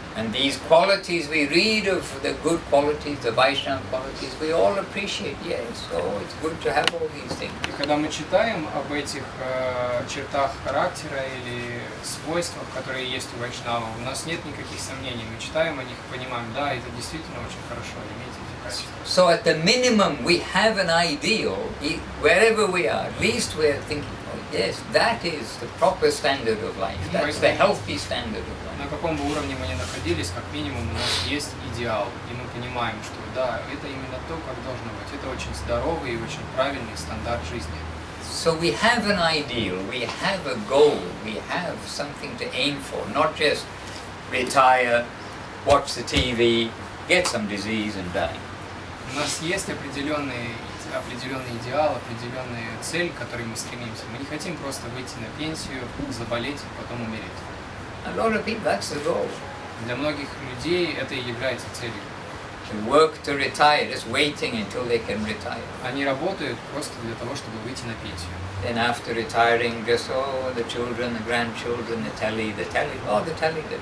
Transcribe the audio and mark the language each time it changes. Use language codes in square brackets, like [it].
[en] And these qualities we read of, the good qualities, the Vaishnava qualities, we all appreciate. Yes, oh, it's good to have all these things. [ru] И когда мы читаем об этих чертах характера или свойствах, которые есть у Вайшнава, у нас нет никаких сомнений. Мы читаем о них и понимаем, да, это действительно очень хорошо иметь эти качества. [en] So at the minimum we have an ideal, wherever we are, at least we're thinking, oh yes, that is the proper standard of life, that's the healthy standard of life. [ru] На каком бы уровне мы ни находились, как минимум у нас есть идеал, и мы понимаем, что да, это именно то, как должно быть. Это очень здоровый и очень правильный стандарт жизни. [en] So we have an ideal, we have a goal, we have something to aim for, not just retire, watch the TV, get some disease and die. [ru] У нас есть определенный идеал, определенная цель, к которой мы стремимся. Мы не хотим просто выйти на пенсию, заболеть и потом умереть. [en] A lot of people, that's the goal. [ru] Для многих людей это и является целью. [en] To work to retire, just waiting until they can retire. [ru] Они работают просто для того, чтобы выйти на пенсию. [en] Then after retiring, just, oh, the children, the grandchildren, the telly, oh, the telly.